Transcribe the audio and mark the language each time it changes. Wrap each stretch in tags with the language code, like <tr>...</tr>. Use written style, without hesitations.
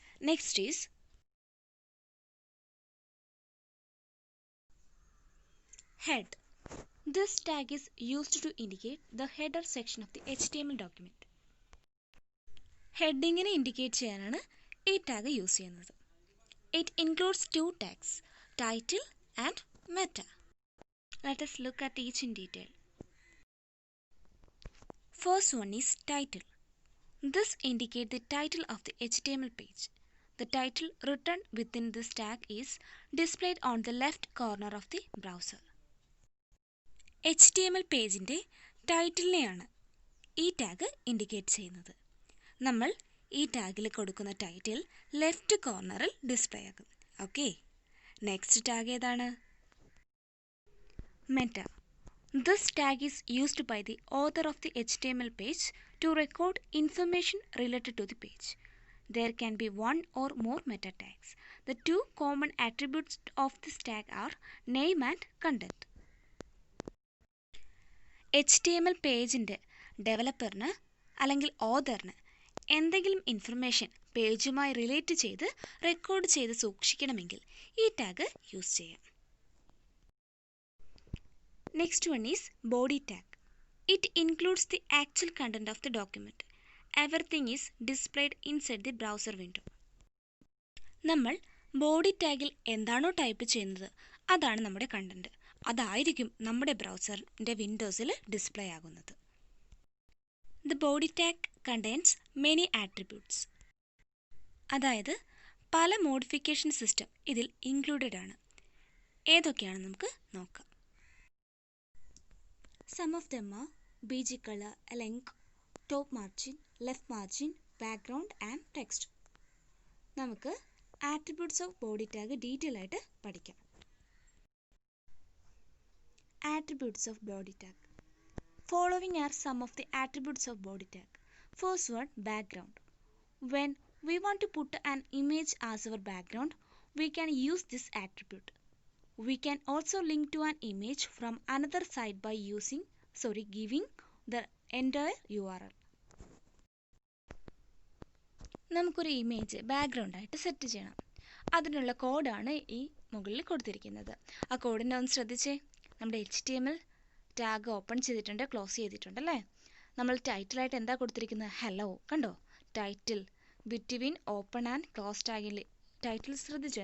<en>Next is head. This tag is used to indicate the header section of the HTML document.</en> <ml>ഹെഡിങ്ങിനെ indicate ചെയ്യാനാണ് ഈ tag use ചെയ്യുന്നത്.</ml> <en>It includes two tags, title and meta. Let us look at each in detail. First one is title. This indicates the title of the HTML page. The title written within this tag is displayed on the left corner of the browser.</en> <ml>HTML പേജിൻ്റെ ടൈറ്റിലിനെയാണ് ഈ tag indicate ചെയ്യുന്നത്. നമ്മൾ ഈ ടാഗിൽ കൊടുക്കുന്ന title left കോർണറിൽ display ആകും. Okay, next tag ഏതാണ്?</ml> <en>Meta. This tag is used by the author of the HTML page to record information related to the page. There can be one or more meta tags. The two common attributes of this tag are name and content.</en> <ml>HTML പേജിൻ്റെ ഡെവലപ്പറിന് അല്ലെങ്കിൽ ഓതറിന് എന്തെങ്കിലും information പേജുമായി relate ചെയ്ത് record ചെയ്ത് സൂക്ഷിക്കണമെങ്കിൽ ഈ tag use ചെയ്യാം.</ml> <en>Next one is body tag. It includes the actual content of the document. Everything is displayed inside the browser window.</en> <ml>നമ്മൾ body ടാഗിൽ എന്താണോ type ചെയ്യുന്നത് അതാണ് നമ്മുടെ കണ്ടന്റ്. അതായിരിക്കും നമ്മുടെ ബ്രൗസറിൻ്റെ വിൻഡോസിൽ ഡിസ്പ്ലേ ആകുന്നത്.</ml> <en>The body tag contains many attributes.</en> <ml>അതായത് പല മോഡിഫിക്കേഷൻ സിസ്റ്റം ഇതിൽ ഇൻക്ലൂഡഡ് ആണ്. ഏതൊക്കെയാണെന്ന് നമുക്ക് നോക്കാം.</ml> <en>Some of them are BG color, link, top margin, left margin, background and text.</en> <ml>നമുക്ക് attributes of body tag detail ആയിട്ട് പഠിക്കാം.</ml> <en>Attributes of body tag. Following are some of the attributes of body tag. First one, background. When we want to put an image as our background, we can use this attribute. We can also link to an image from another site by giving the entire URL.</en> <ml>നമുക്കൊരു image background ആയിട്ട് set ചെയ്യണം. അതിനുള്ള കോഡാണ് ഈ മുകളിൽ കൊടുത്തിരിക്കുന്നത്. ആ കോഡിനെ ഒന്ന് ശ്രദ്ധിച്ചേ. നമ്മുടെ HTML ടാഗ് ഓപ്പൺ ചെയ്തിട്ടുണ്ട്, ക്ലോസ് ചെയ്തിട്ടുണ്ട് അല്ലേ. നമ്മൾ ടൈറ്റിലായിട്ട് എന്താ കൊടുത്തിരിക്കുന്നത്? ഹലോ. കണ്ടോ? Title between open and close ടാഗിൽ title ശ്രദ്ധിച്ചോ?</ml>